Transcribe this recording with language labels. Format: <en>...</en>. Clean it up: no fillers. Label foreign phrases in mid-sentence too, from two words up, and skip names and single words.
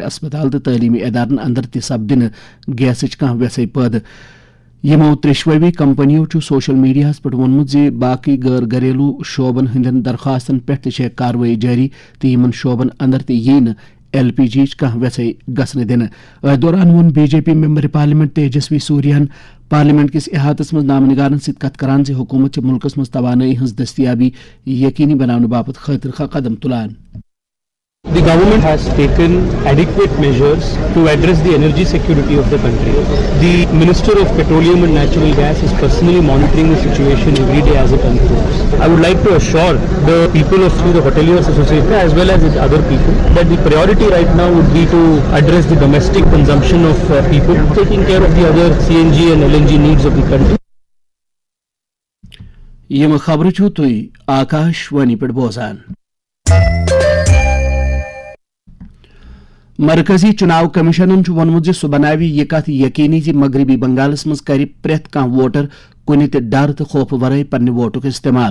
<ks>اسپتال تہٕ تعلیمی ادارن اندر تہِ سپدِ نہٕ گیسٕچ کانٛہہ ویژھٕے پٲدٕ یمو ترٛیشوٲیی کمپنیو چھُ سوشل میڈیاہس پٮ۪ٹھ ووٚنمُت زِ باقٕے غٲر گھریلو شعبن ہٕنٛدٮ۪ن درخواستن پٮ۪ٹھ تہِ چھےٚ کاروٲیی جٲری تہٕ یمن شعبن اندر تہِ یی نہٕ LPG کانٛہہ ویژھٕے گژھنہٕ دِنہٕ أتھۍ دوران ووٚن BJP</ks> <en>member parliament</en> <ks>تیجسوی سوریاہن پارلیمنٹ کس احاطس مز نامہ نگارن سۭتۍ کتھ کران زِ حکومت چھِ ملکس مز توانٲئی ہٕنٛز دستیابی یقینی بناونہٕ باپت خٲطرٕ قدم تُلان.</ks> <en>The government has taken adequate measures to address the energy security of the country. The Minister of Petroleum and Natural Gas is personally monitoring the situation every day as it unfolds. I would like to assure the people of the Hoteliers Association as well as the other people that the priority right now would be to address the domestic consumption of people, taking care of the other CNG and LNG needs of the country.</en> <ks>یم خبر چھو تُہۍ آکاشوانی پٮ۪ٹھ بوزان. مرکزی چناو کمیشنن وونمت زِ سُہ بناوِ یہِ کتھ یقینی زِ مغربی بنگالس مز کرِ پرٛٮ۪تھ کانٛہہ ووٹر کُنہِ تہِ ڈر تہٕ خوفہٕ ورٲے پننہِ ووٹُک استعمال.</ks>